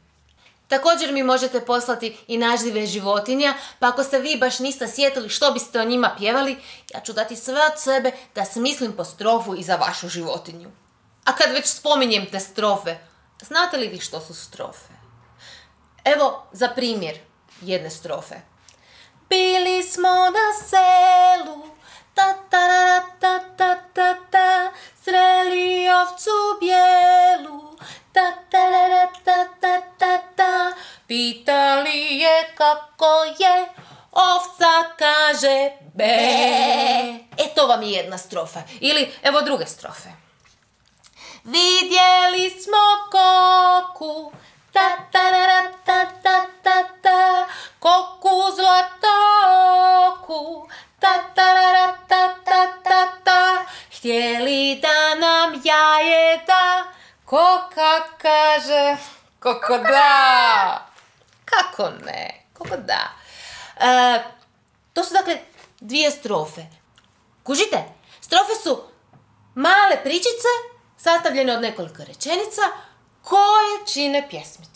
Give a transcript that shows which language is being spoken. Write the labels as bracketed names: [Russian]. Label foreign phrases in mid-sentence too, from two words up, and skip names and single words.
[Croatian] Također mi možete poslati i nazive životinja, pa ako se vi baš niste sjetili što biste o njima pjevali, ja ću dati sve od sebe da smislim po strofu i za vašu životinju. A kad već spominjem te strofe, znate li vi što su strofe? Evo za primjer jedne strofe. Bili smo na selu, ta ta ra ta ta ta ta, sreli ovcu bijelu, ta ta ra ta ta ta ta, pitali je kako je, ovca kaže be. To vam je jedna strofa. Ili evo druge strofe. Vidjeli smo koku, ta ta ra ta ta ta ta, koku zlatooku, ta ta ra ta ta ta ta, htjeli da nam jajeta, koka kaže Kako da? Kako ne? Kako da? To su dakle 2 strofe. Kužite? Strofe su male pričice sastavljene od nekoliko rečenica koje čine pjesmicu.